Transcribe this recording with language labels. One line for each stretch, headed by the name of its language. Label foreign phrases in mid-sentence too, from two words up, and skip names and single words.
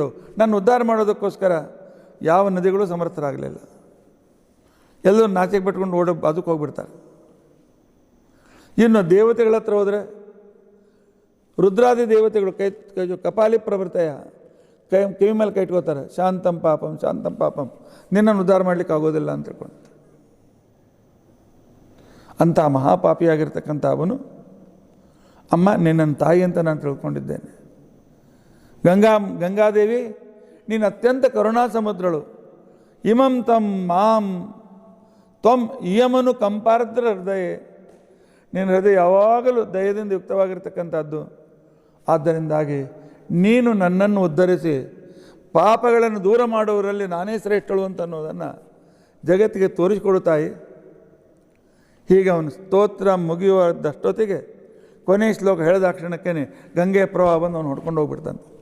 Kannada: ನನ್ನ ಉದ್ಧಾರ ಮಾಡೋದಕ್ಕೋಸ್ಕರ ಯಾವ ನದಿಗಳು ಸಮರ್ಥರಾಗಲಿಲ್ಲ. ಎಲ್ಲರೂ ನಾಚಿಕೆ ಬಿಟ್ಕೊಂಡು ಅದಕ್ಕೆ ಹೋಗ್ಬಿಡ್ತಾರೆ. ಇನ್ನು ದೇವತೆಗಳ ಹತ್ರ ಹೋದರೆ ರುದ್ರಾದಿ ದೇವತೆಗಳು ಕೈ ಕಪಾಲಿ ಪ್ರವೃತ್ತಯ ಕಿವಿ ಮೇಲೆ ಕೈ ಇಟ್ಕೋತಾರೆ.
Sanskrit: ಶಾಂತಂ ಪಾಪಂ ಶಾಂತಂ ಪಾಪಂ,
Kannada: ನಿನ್ನನ್ನು ಉದ್ಧಾರ ಮಾಡಲಿಕ್ಕೆ ಆಗೋದಿಲ್ಲ ಅಂತ ತಿಳ್ಕೊಂಡು. ಅಂಥ ಮಹಾಪಾಪಿಯಾಗಿರ್ತಕ್ಕಂಥ ಅವನು, ಅಮ್ಮ ನಿನ್ನನ್ನು ತಾಯಿ ಅಂತ ನಾನು ತಿಳ್ಕೊಂಡಿದ್ದೇನೆ. ಗಂಗಾದೇವಿ ನೀನು ಅತ್ಯಂತ ಕರುಣಾ ಸಮುದ್ರಳು.
Sanskrit: ಇಮಂ ತಂ ಮಾಂ ತ್ವಂ ಇಯಮನು ಕಂಪಾರ್ದ್ರ ಹೃದಯ.
Kannada: ನಿನ್ನ ಹೃದಯ ಯಾವಾಗಲೂ ದಯದಿಂದ ಯುಕ್ತವಾಗಿರ್ತಕ್ಕಂಥದ್ದು. ಆದ್ದರಿಂದಾಗಿ ನೀನು ನನ್ನನ್ನು ಉದ್ಧರಿಸಿ ಪಾಪಗಳನ್ನು ದೂರ ಮಾಡುವವರಲ್ಲಿ ನಾನೇ ಶ್ರೇಷ್ಠಳು ಅಂತ ಅನ್ನೋದನ್ನು ಜಗತ್ತಿಗೆ ತೋರಿಸಿಕೊಡುತ್ತಾಯಿ. ಹೀಗೆ ಅವನು ಸ್ತೋತ್ರ ಮುಗಿಯುವುದಷ್ಟೊತ್ತಿಗೆ ಕೊನೆಯ ಶ್ಲೋಕ ಹೇಳಿದ ಕ್ಷಣಕ್ಕೇ ಗಂಗೆಯ ಪ್ರವಾಹ ಬಂದು ಅವನು ಹೊಡ್ಕೊಂಡು ಹೋಗ್ಬಿಡ್ತಾನೆ.